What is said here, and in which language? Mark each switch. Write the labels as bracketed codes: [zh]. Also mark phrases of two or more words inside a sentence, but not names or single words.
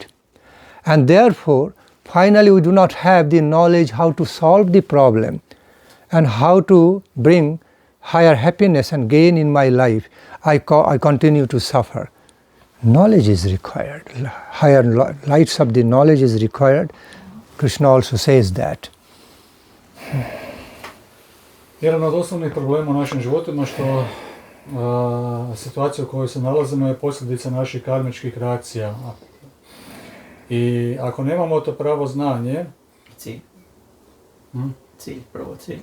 [en] And therefore, finally we do not have the knowledge how to solve the problem and how to bring higher happiness and gain in my life. I continue to suffer. Knowledge is required. Higher lights of the knowledge is required. Krishna also says that. [hr] Jedan od osnovnih problema u našim životima što situacija u kojoj se nalazimo je posljedica naših karmičkih reakcija. I ako nemamo to pravo znanje... Cilj. Prvo cilj.